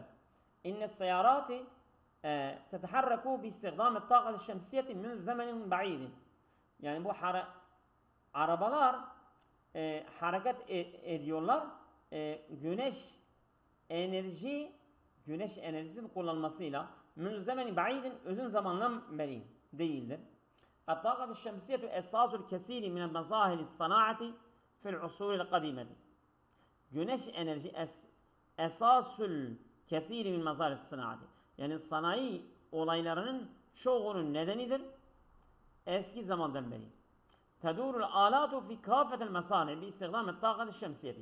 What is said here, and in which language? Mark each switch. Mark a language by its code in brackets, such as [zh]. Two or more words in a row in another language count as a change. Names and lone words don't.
[ar] إن السيارات تتحرك باستخدام الطاقة الشمسية من زمن بعيد. [tr] Yani bu arabalar hareket ediyorlar. Güneş enerjisinin kullanmasıyla [ar] من زمن بعيد [tr] uzun zamandan beri değildir. [ar] الطاقة الشمسية أساس الكثير من المظاهر الصناعة في العصور القديمة. [tr] Güneş enerji [ar] أساس الكثير من مظاهر الصناعة. [tr] Yani sanayi olaylarının çoğunun nedenidir. Eski zamandan beri. [ar] تدور الآلات في كافة المصانع باستخدام الطاقة الشمسية.